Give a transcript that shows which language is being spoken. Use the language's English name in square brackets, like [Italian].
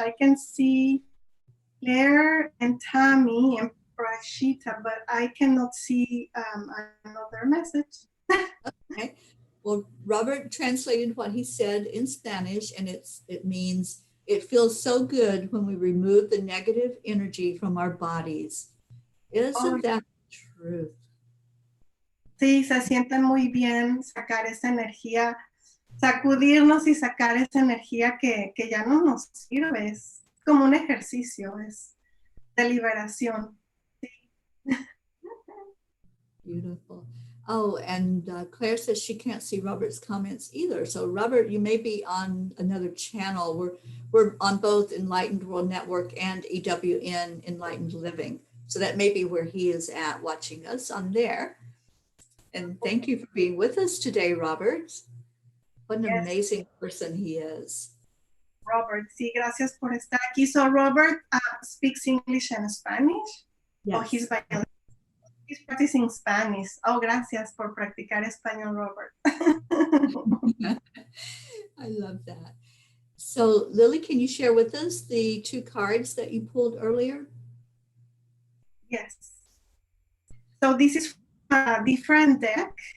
[English] I can see Claire and Tammy and Prashita, but I cannot see another message. Okay. Well, Robert translated what he said in Spanish, and it means it feels so good when we remove the negative energy from our bodies. Isn't that the truth? [Spanish] Sí, se siente muy bien sacar esa energía, sacudirnos y sacar esa energía que ya no nos sirve. Es como un ejercicio, es de liberación. Sí. [English] Beautiful. Oh, and Claire says she can't see Robert's comments either. So Robert, you may be on another channel. We're on both Enlightened World Network and EWN Enlightened Living. So that may be where he is at watching us on there. And thank you for being with us today, Robert. What an amazing person he is. [Spanish] Robert, sí, gracias por estar aquí. [English] So Robert speaks English and Spanish? Yes. Oh, he's practicing Spanish. [Spanish] Oh, gracias por practicar español, Robert. [English] I love that. So Lily, can you share with us the two cards that you pulled earlier? Yes. So this is a different deck.